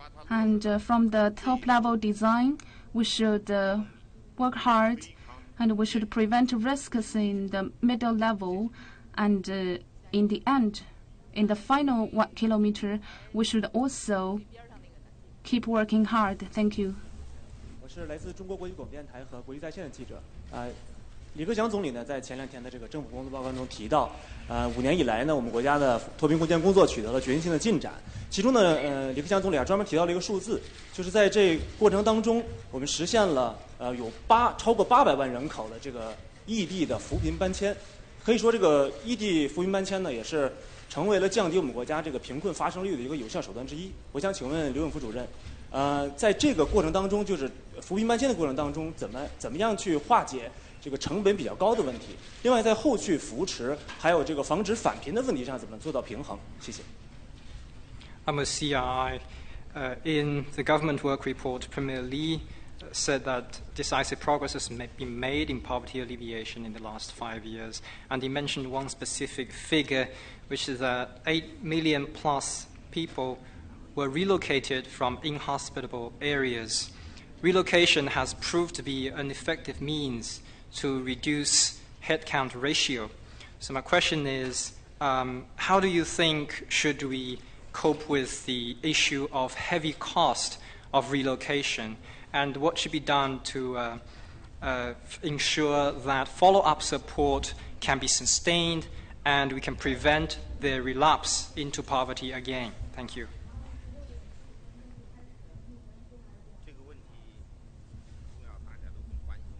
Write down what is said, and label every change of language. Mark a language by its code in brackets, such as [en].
[en] And from the top-level design, we should work hard, and we should prevent risks in the middle level. And in the end, in the final 1 kilometer, we should also keep working hard. Thank you. [zh] 我是来自中国国际广播电台和国际在线的记者。李克强总理呢，在前2天的这个政府工作报告中提到，5年以来呢，我们国家的脱贫攻坚工作取得了决定性的进展。其中呢，李克强总理专门提到了一个数字，就是在这过程当中，我们实现了有超过800万人口的这个异地的扶贫搬迁。可以说，这个异地扶贫搬迁呢，也是成为了降低我们国家这个贫困发生率的一个有效手段之一。我想请问刘永福主任，在这个过程当中，就是扶贫搬迁的过程当中，怎么样去化解这个成本比较高的问题？另外，在后续扶持还有这个防止返贫的问题上，怎么做到平衡？谢谢。 [en] I'm a CRI. In the government work report, Premier Li said that decisive progress has been made in poverty alleviation in the last 5 years. And he mentioned one specific figure, which is that 8 million plus people were relocated from inhospitable areas. Relocation has proved to be an effective means to reduce headcount ratio. So my question is, how do you think should we cope with the issue of heavy cost of relocation, and what should be done to ensure that follow-up support can be sustained and we can prevent the relapse into poverty again? Thank you. [zh] 这个问题重要，大家都很关心。